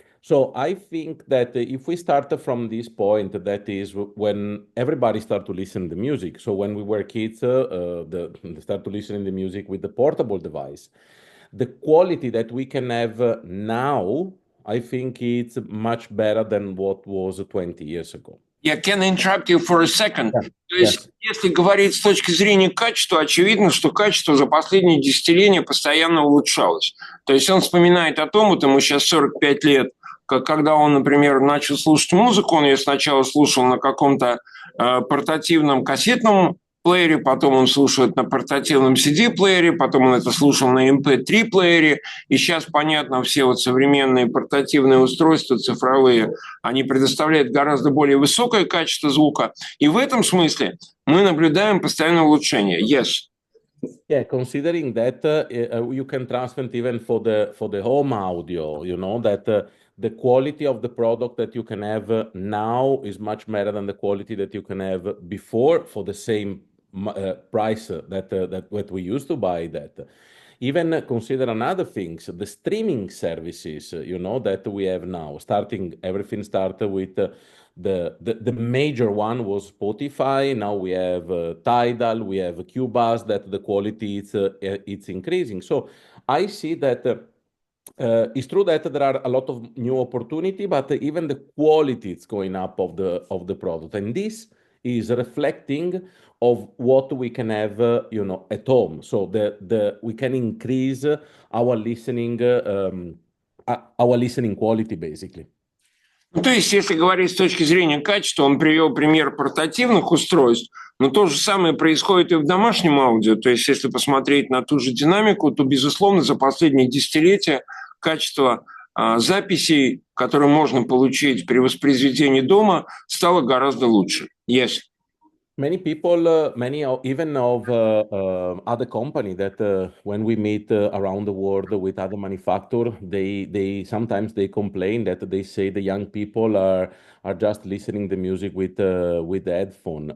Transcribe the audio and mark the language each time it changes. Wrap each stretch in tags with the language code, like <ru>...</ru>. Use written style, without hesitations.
<en>So I think that if we start from this point, that is when everybody start to listen to music. So when we were kids, they start to listen to music with the portable device. The quality that we can have now, I think it's much better than what was 20 years ago. Я can interrupt you for a second. Yeah.</en> <ru>То есть, если говорить с точки зрения качества, очевидно, что качество за последние десятилетия постоянно улучшалось. То есть он вспоминает о том, вот ему сейчас 45 лет, когда он, например, начал слушать музыку, он ее сначала слушал на каком-то портативном кассетном плеере, потом он слушает на портативном CD-плеере, потом он это слушал на MP3-плеере, и сейчас, понятно, все вот современные портативные устройства цифровые, они предоставляют гораздо более высокое качество звука, и в этом смысле мы наблюдаем постоянное улучшение.</ru> <en>Yes. Yeah, considering that you can transfer it even for the home audio, that the quality of the product that you can have now is much better than the quality that you can have before for the same price that we used to buy that. Even consider another things, the streaming services, that we have now. Everything started with the major one was Spotify. Now we have Tidal, we have Cubase. That the quality it's increasing. So I see that. It's true that there are a lot of new opportunity, but even the quality is going up of the product, and this is reflecting of what we can have, at home. So we can increase our listening quality, basically.</en> <ru>Ну, то есть, если говорить с точки зрения качества, он привел пример портативных устройств, но то же самое происходит и в домашнем аудио. То есть, если посмотреть на ту же динамику, то, безусловно, за последние десятилетия качество записей, которые можно получить при воспроизведении дома, стало гораздо лучше.</ru> <en>Yes. Many people, even of other companies that when we meet around the world with other manufacturers, they sometimes they complain that they say the young people are just listening the music with the headphone.</en>